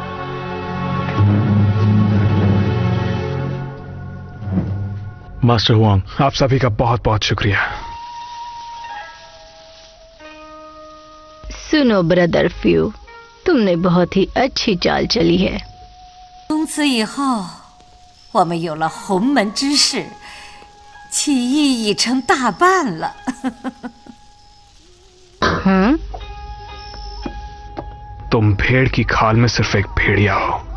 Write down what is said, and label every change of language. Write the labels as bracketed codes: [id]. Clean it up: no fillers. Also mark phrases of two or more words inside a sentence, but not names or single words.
[hi] मास्टर हुआंग, आप सभी का बहुत बहुत शुक्रिया। सुनो ब्रदर फ्यू, तुमने बहुत ही अच्छी चाल चली है। [zh] 从此以后，我们有了洪门之势，起义已成大半了。 [hi] तुम भेड़ की खाल में सिर्फ एक भेड़िया हो।